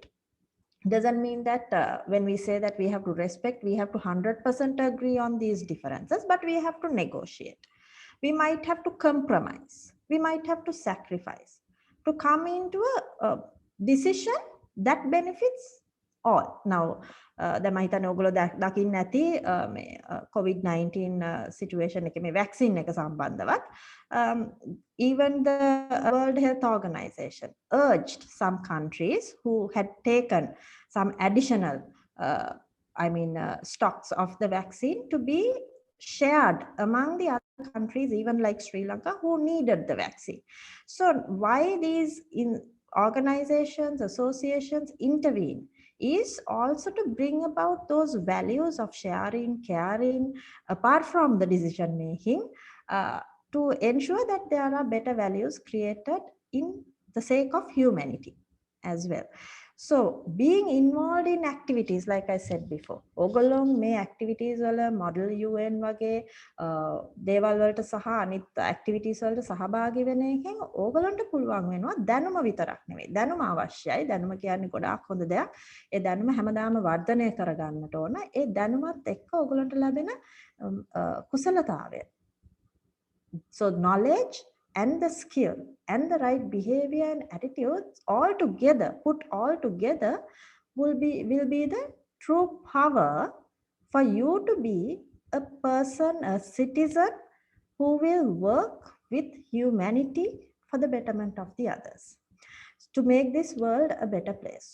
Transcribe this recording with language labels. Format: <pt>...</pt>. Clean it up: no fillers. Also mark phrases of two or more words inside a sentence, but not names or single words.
<en>Doesn't mean that when we say that we have to respect, we have to 100% agree on these differences, but we have to negotiate. We might have to compromise. We might have to sacrifice to come into a decision that benefits all. Now, the</en> <si>මහිතන ඔයගොල්ලෝ දකින්න ඇති</si> <en>COVID-19 situation</en> <si>එකේ මේ</si> <en>vaccine</en> <si>එක සම්බන්ධවත්</si> <en>even the World Health Organization urged some countries who had taken some additional stocks of the vaccine to be shared among the other countries, even like Sri Lanka, who needed the vaccine. So why these organizations, associations intervene is also to bring about those values of sharing, caring, apart from the decision making, to ensure that there are better values created in the sake of humanity as well. So being involved in activities, like I said before,</en> <si>ඕගොල්ලෝ මේ activities වල</si> <en>model UN</en> <si>වගේ දේවල් වලට සහ අනිත් activities වලට සහභාගී වෙන එකෙන් ඕගොල්ලන්ට පුළුවන් වෙනවා දැනුම විතරක් නෙවෙයි. දැනුම අවශ්‍යයි. දැනුම කියන්නේ ගොඩාක් හොඳ දෙයක්. ඒ දැනුම හැමදාම වර්ධනය කරගන්නට ඕන. ඒ දැනුමත් එක්ක ඕගොල්ලන්ට ලැබෙන කුසලතාවය.</si> <en>So knowledge and the skill and the right behavior and attitudes all together, put all together, will be the true power for you to be a person, a citizen who will work with humanity for the betterment of the others, to make this world a better place.</en>